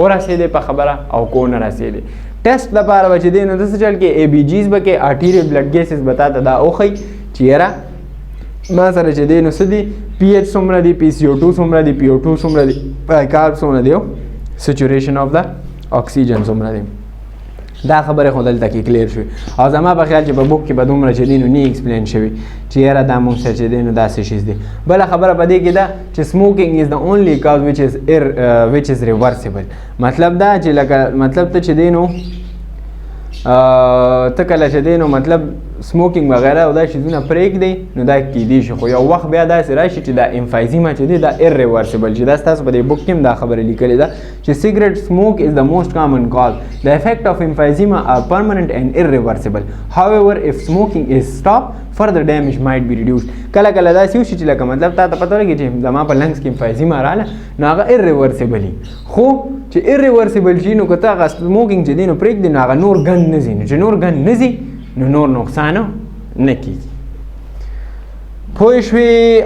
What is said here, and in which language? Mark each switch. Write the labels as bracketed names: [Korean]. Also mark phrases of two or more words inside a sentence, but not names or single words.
[Pashto] ورسېدې په خبره او کو نه رسېدې. ټیسټ دپاره به چې دی نو داسې چل کې ABGs به کې [English] arterial blood gases [Pashto] به تا ته دا وښیي چې یاره ما سره چې دی نو څه دي، PH څومره دي، PCO2 څومره دي، PO2 څومره دي، کارب څومره دی، او [English] saturation of [Pashto] د اکسیجن څومره دی. دا خبرې خو دلته کې کلیر شوي. او زما په خیال چې په بوک کې به دومره چې دی نو نه ایکسپلین شوي چې یاره دا مونږ سره چې دی نو داسې شیز دی. بله خبره په دې کې ده چې [English] smoking is the only cause which is reversible. [Pashto] مطلب دا چې لکه مطلب ته چې دی نو ته کله چې دی نو مطلب سموکینګ وغیره او دا شیزونه پرېږدئ نو دا کیدی شي خو یو وخت بیا داسې راشي چې دا امفایزیما چې دی دا ایرریورسیبل چې دا ستاسو په دې بک کې هم دا خبره لیکلې ده چې [English] cigarette smoke is the most common cause the effect of emphysema are permanent and irreversible however if smoking is stopped further damage might be reduced [Pashto] کله کله داسې وشي چې لکه مطلب تا ته پته لګي چې زما په لنګس کې امفایزیما رااله نو هغه ایرریورسیبل خو چې ایرریورسیبل شي نو که ته هغه سموکینګ چې دی نو پرېږدي نو هغه نور ګند نه ځي نو چې نور ګند نه ځي نو نور نقصان نه کیږي پوه شوې